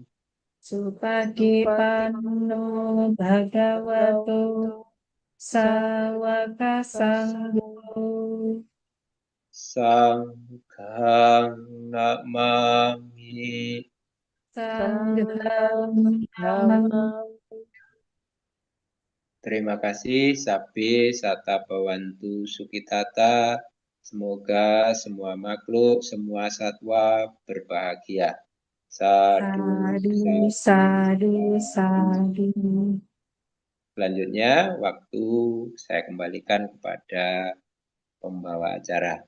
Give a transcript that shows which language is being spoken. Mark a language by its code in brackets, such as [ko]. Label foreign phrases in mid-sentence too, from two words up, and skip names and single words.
[pi] Supadipanno bhagavato sawaka sangho Sanghang namami. sanghang namami. [id] Terima kasih [pi] Sabe Sata Bawantu Sukitata. [id] Semoga semua makhluk, semua satwa berbahagia. [pi] Sadu, Sadu, sadu, sadu. [id] Selanjutnya waktu saya kembalikan kepada pembawa acara.